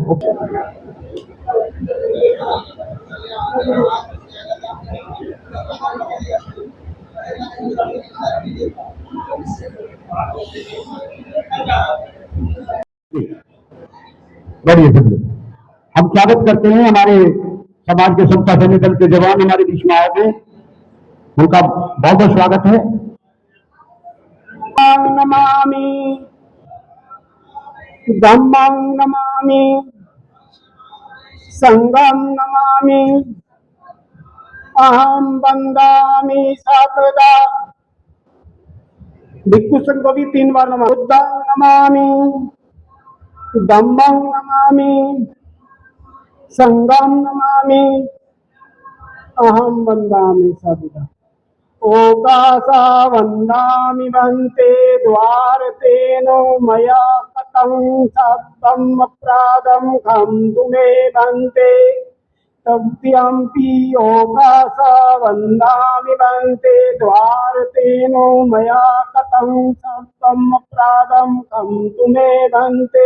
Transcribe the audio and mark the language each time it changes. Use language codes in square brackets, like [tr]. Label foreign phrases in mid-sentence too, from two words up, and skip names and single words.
[hi] बढ़िए सब लोग। हम स्वागत करते हैं हमारे समाज के समता सैन्य दल के जवान हमारे बीच में आए थे, उनका बहुत बहुत स्वागत है। [pi] नमामि धम्मं नमामि संघं नमामि अहं वन्दामि सर्वदा। [hi] भिक्षु संघ को भी 3 बार नमामि। [pi] बुद्धं नमामि धम्मं नमामि संघं नमामि अहं वन्दामि सर्वदा। ओकासा वन्दामि भन्ते द्वारतेन मया कथं शब्दम् अपराधं खन्तु मे भन्ते। तव्यम्पि ओकासा वन्दामि भन्ते द्वारतेन मया कथं शब्दम् अपराधं खन्तु मे भन्ते।